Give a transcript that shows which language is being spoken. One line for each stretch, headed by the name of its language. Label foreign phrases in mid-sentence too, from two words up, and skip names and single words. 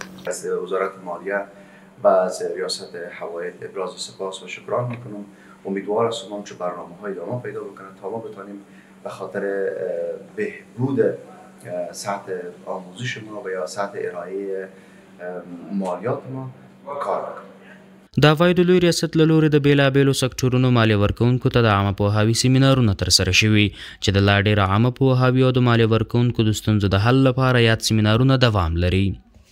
Persian: از وزارت مالیه و از ریاست عواید ابراز سپاس و شکران میکنم. امیدوار هستم که برنامه‌های ادامه پیدا بکنه تا ما بتونیم به خاطر بهبود سطح آموزش ما و یا سطح ارائه مالیات ما کار بکنیم.
Pashto: د عوایدو لوی ریاست له لورې د بېلابېلو سکتورونو مالیې ورکوونکو ته د عامه پوهاوي سیمینارونه ترسره شوي چې د لا ډېره عامه پوهاوي او د مالیې ورکوونکو د ستونزو د حل لپاره یاد سیمینارونه دوام لري.